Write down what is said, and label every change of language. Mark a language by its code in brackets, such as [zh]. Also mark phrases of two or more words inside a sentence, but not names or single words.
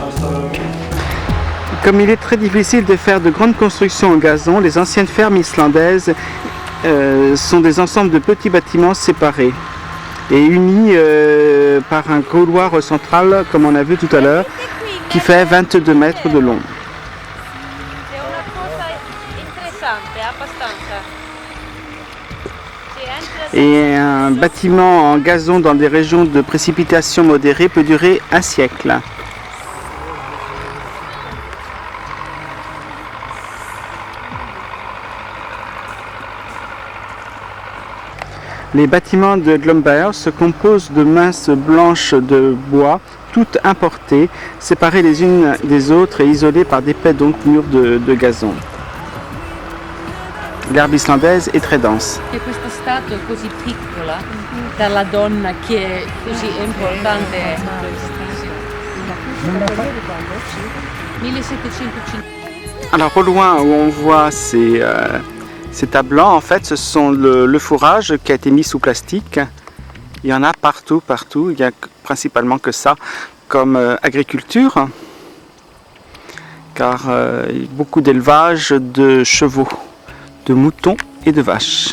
[fr] Comme il est très difficile de faire de grandes constructions en gazon, les anciennes fermes islandaises sont des ensembles de petits bâtiments séparés et unis par un couloir central, comme on a vu tout à l'heure, qui fait 22 mètres de long. [it] C'è una cosa interessante, abbastanza. [fr] Et un bâtiment en gazon dans des régions de précipitations modérées peut durer un siècle. Les bâtiments de Glomberg se composent de masses blanches de bois, toutes importées, séparées les unes des autres et isolées par d'épais murs de gazon. L'herbe islandaise est très dense. [it] E questa statua è così piccola dalla donna che è così importante. [fr] 1750. Alors au loin où on voit ces tas blancs, en fait ce sont le fourrage qui a été mis sous plastique. Il y en a partout, il n'y a principalement que ça comme agriculture, car il y a beaucoup d'élevage de chevaux, de moutons et de vaches.